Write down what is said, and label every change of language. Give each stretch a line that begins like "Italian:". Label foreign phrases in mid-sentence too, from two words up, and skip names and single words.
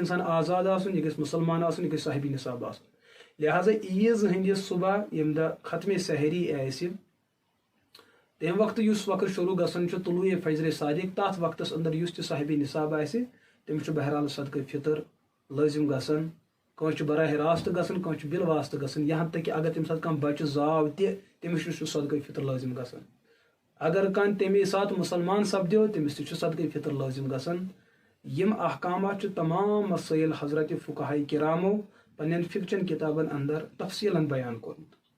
Kashmiri: انسان آزاد آسُن یہِ گژھِ مُسلمان آسُن یہِ گژھِ صاحبِ نصاب آسُن لہٰذا عیٖز ہٕنٛدِس صبح ییٚمہِ دۄہ ختمِ سحری آسہِ تمہِ وقتہٕ یُس وقت شروٗع گژھان چھُ طلوع فجر صادق تتھ وقتس اندر یُس تہِ صاحبِ نصاب آسہِ تٔمِس چھُ بہرحال صدقہ فطر لٲزم گژھان کٲنٛسہِ چھُ براہ راست گژھان کٲنٛسہِ چھُ بالواسطہٕ گژھان
Urdu: یہاں تک کہ
Kashmiri: اگر تمہِ ساتہٕ کانٛہہ بچہِ زاو تہِ تٔمِس چھُ صدقہ فطر لٲزم گژھان اگر کانٛہہ تمے ساتہٕ مُسلمان سپدیو تٔمِس تہِ چھُ صدقہ فطر لٲزم گژھان یِم احکامات چھِ تمام مسائل حضرت فقہاء کرامو پننٮ۪ن فقچن کتابن اندر تفصیلن بیان کوٚرمُت